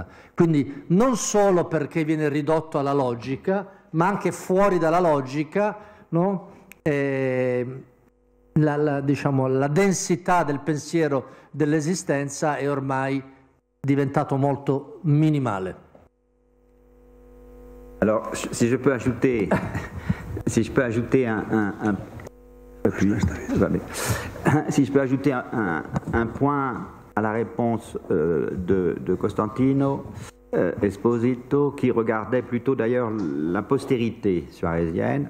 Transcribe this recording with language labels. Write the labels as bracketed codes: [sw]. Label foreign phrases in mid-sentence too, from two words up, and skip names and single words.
[it] Quindi non solo perché viene ridotto alla logica, ma anche fuori dalla logica, no? Diciamo, la densità del pensiero dell'esistenza è ormai diventato molto minimale. [fr] Alors, si je peux ajouter, si je peux ajouter un point à la réponse de Costantino Esposito, qui regardait plutôt d'ailleurs la postérité suarézienne.